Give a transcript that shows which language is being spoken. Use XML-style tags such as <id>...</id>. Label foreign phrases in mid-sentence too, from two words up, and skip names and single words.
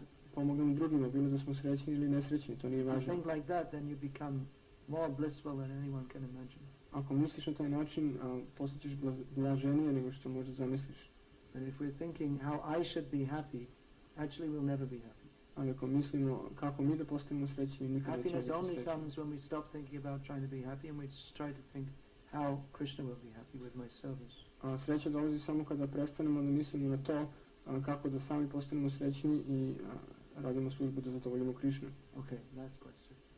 <sr>Pomognemo drugima, bilo da smo srećni ili nesrećni, to nije važno.</sr> <en>If you think like that, then you become more blissful than anyone can imagine.</en> <sr>Ako misliš na taj način, postaćeš blaženije nego što možda zamisliš.</sr> <en>But if we're thinking how I should be happy, actually we'll never be happy.</en> <sr>Ali ako mislimo kako mi da postanemo srećni, nikada nećemo biti</sr> <en>Happiness only</en> <sr>srećni.</sr> <en>comes when we stop thinking about trying to be happy and we try to think how Krishna will be happy with my service.</en> <sr>A sreća dolazi samo kada prestanemo da mislimo na to kako da sami postanemo srećni i radimo službu da zadovoljimo Krishnu.</sr> <en>Okay, last question.</en>